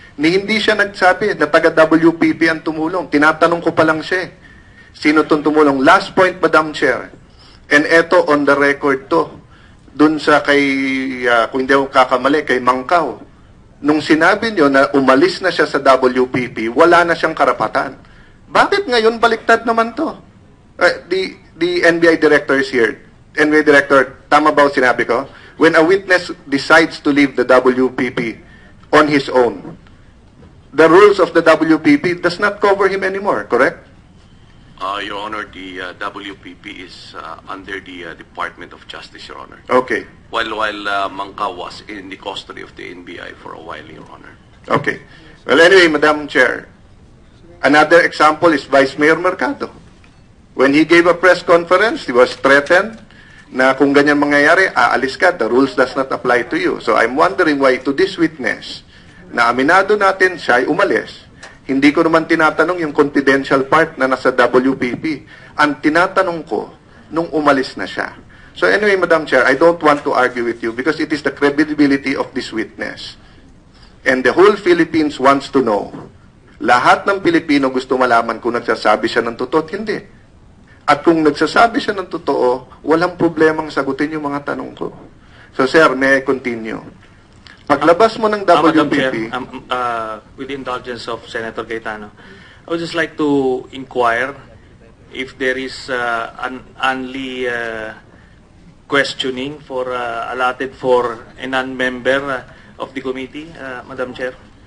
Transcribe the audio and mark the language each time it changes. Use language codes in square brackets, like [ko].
[tl] Hindi siya nagsabi na taga-WPP ang tumulong. Tinatanong ko pa lang siya. Sino itong tumulong? [en] Last point, Madam Chair. And eto, on the record to. [tl] Dun sa kay, kung hindi ako kakamali, kay Mangkaw. Nung sinabi niyo na umalis na siya sa WPP, wala na siyang karapatan. Bakit ngayon baliktad naman to? [en] The NBI director is here. NBI director, [tl] tama ba o sinabi ko? [en] When a witness decides to leave the WPP on his own, the rules of the WPP does not cover him anymore, correct? Your Honor, the WPP is under the Department of Justice, Your Honor. Okay. While Mangka was in the custody of the NBI for a while, Your Honor. Okay. Well, anyway, Madam Chair, another example is Vice Mayor Mercado. When he gave a press conference, he was threatened [tl] na kung ganyan mangyayari, aalis ka, [en] the rules does not apply to you. So I'm wondering why to this witness, [tl] na aminado natin siya ay umalis, hindi ko naman tinatanong yung confidential part na nasa WPP. Ang tinatanong ko, nung umalis na siya. [en] So anyway, Madam Chair, I don't want to argue with you because it is the credibility of this witness. And the whole Philippines wants to know. [tl] Lahat ng Pilipino gusto malaman kung nagsasabi siya ng totoo at hindi. At kung nagsasabi siya ng totoo, walang problemang sagutin yung mga tanong ko. [en] So, sir, may I continue? [tl] Paglabas mo ng [en] Madam WPP... Chair, with the indulgence of Senator Cayetano, I would just like to inquire if there is an only questioning for allotted for a non-member of the committee, Madam Chair.